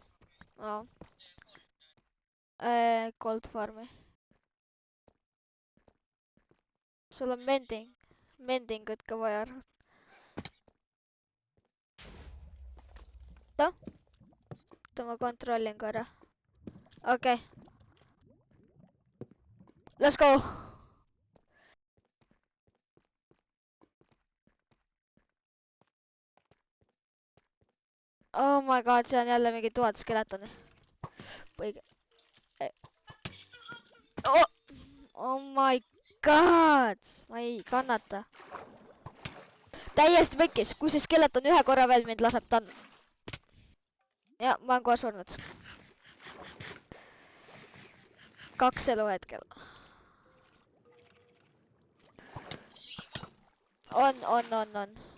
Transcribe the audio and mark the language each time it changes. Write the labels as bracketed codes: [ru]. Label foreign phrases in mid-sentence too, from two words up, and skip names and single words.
[en] Gold farmi. [et] Sul on mendingut ka vaja. Oota, ma kontrollin korra. Okei. [en] Let's go! Oh my god, [et] see on jälle mingi 1000 skeletoni. [en] Oh my god! [et] Ma ei kannata. Täiesti pekkis, kui see skeleton ühe korra veel mind laseb, ta on... Ja, ma olen kohe surnud. 2 elu hetkel. On.